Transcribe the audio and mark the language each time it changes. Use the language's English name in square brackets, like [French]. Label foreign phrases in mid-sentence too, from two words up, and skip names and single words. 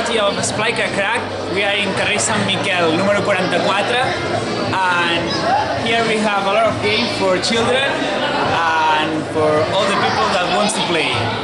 [English] of Esplai Crac Crac. We are in carrer Sant Miquel, número 44, and here we have a lot of games for children and for all the people that wants to play.